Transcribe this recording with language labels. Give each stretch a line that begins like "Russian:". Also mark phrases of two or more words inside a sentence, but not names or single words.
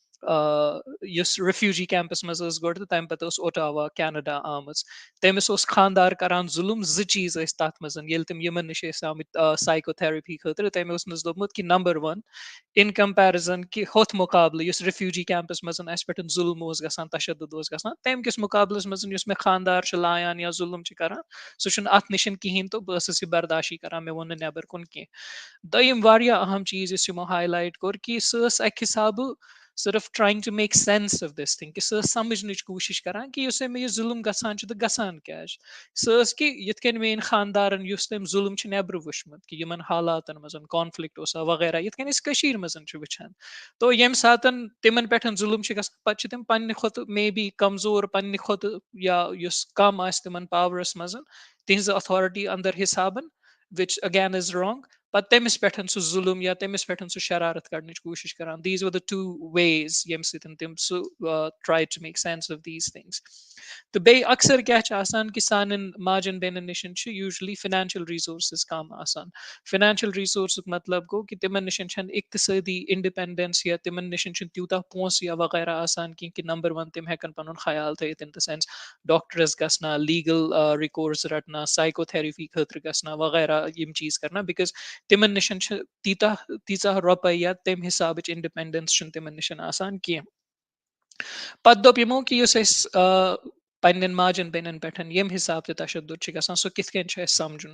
Kashmiri: یُس ریفیوجی کیمپس منٛز ٲس گۄڈٕ تہٕ تمہِ پتہٕ ٲس اوٹاوا کینیڈا آمٕژ تٔمِس اوس خاندار کران ظُلم 2 چیٖز ٲسۍ تتھ منٛز ییٚلہِ تِم یِمن نِش ٲسۍ آمٕتۍ سایکو تھراپی خٲطرٕ تٔمۍ اوس نس دوٚپمُت کہِ نمبر 1
English: in comparison
Kashmiri: کہِ ہُتھ مُقابلہٕ یُس ریفیوجی کیمپس منٛز اَسہِ پٮ۪ٹھ ظُلم اوس گژھان تشدُد اوس گژھان تمہِ کِس مُقابلس منٛز یُس مےٚ خاندار چھُ لایان یا ظُلم چھُ کران سُہ چھُنہٕ اتھ نِش کِہینۍ تہٕ بہٕ ٲسٕس یہِ برداشی کران مےٚ ووٚن نہٕ نٮ۪بر کُن کینٛہہ دوٚیِم واریاہ اہم چیٖز یُس یِمو ہائی کوٚر کہِ سۄ ٲس اکہِ حِسابہٕ صرف
English: trying to make sense of this thing
Kashmiri: کہِ سۄ ٲس سمجھنٕچ کوٗشش کران کہِ یُس مےٚ یہِ ظُلم گژھان چھُ تہٕ گژھان کیازِ سۄ ٲس کہِ یِتھ کٔنۍ میٲنۍ خاندارن یُس تٔمۍ ظُلم چھُ نٮ۪برٕ وٕچھمُت کہِ یِمن حالاتن منٛز کانفلِکٹ اوسا وغیرہ یِتھ کٔنۍ أسۍ کٔشیٖر منٛز چھِ وٕچھان تو ییٚمہِ ساتہٕ تِمن پٮ۪ٹھ ظُلم چھُ گژھان پتہٕ چھِ تِم پننہِ کھۄتہٕ مے بی کمزور پننہِ کھۄتہٕ یا یُس کم آسہِ تِمن پاورس منٛز تِہنٛزِ اتھارٹی اندر حِسابن
English: which again is wrong
Kashmiri: پتہٕ تٔمِس پٮ۪ٹھ سُہ ظُلم یا تٔمِس پٮ۪ٹھ سُہ شرارت کڑنٕچ کوٗشش کران
English: these were the 2 ways
Kashmiri: ییٚمہِ سۭتۍ تِم سُہ
English: try to make sense of these
Kashmiri: things تہٕ بیٚیہِ اکثر کیاہ چھُ آسان کہِ سانٮ۪ن ماجٮ۪ن بیٚنٮ۪ن نِش چھُ
English: usually financial resources
Kashmiri: کم آسان فاینانشل رِسورسُک مطلب گوٚو کہِ تِمن نِش چھنہٕ اقتصٲدی انڈِپینڈنس یا تِمن نِش چھُنہٕ تیوٗتاہ پونٛسہٕ یا وغیرہ آسان کینٛہہ کہِ نمبر 1 تِم ہٮ۪کن پنُن خیال تھٲیِتھ
English: in the sense
Kashmiri: ڈاکٹرس گژھنا
English: legal recourse
Kashmiri: رٹنا سایکو تھراپی خٲطرٕ گژھنا وغیرہ یِم چیٖز کرنا بِکاز تِمن نِش چھِ تیٖژاہ رۄپے یا تمہِ حِسابٕچ انڈِپینڈنس چھُنہٕ تِمن نِش آسان کینٛہہ پتہٕ دوٚپ یِمو کہِ یُس أسۍ پننٮ۪ن ماجٮ۪ن بیٚنٮ۪ن پٮ۪ٹھ ییٚمہِ حِساب تہِ تشدُد چھُ گژھان سُہ کِتھ کٔنۍ چھُ اَسہِ سَمجُن.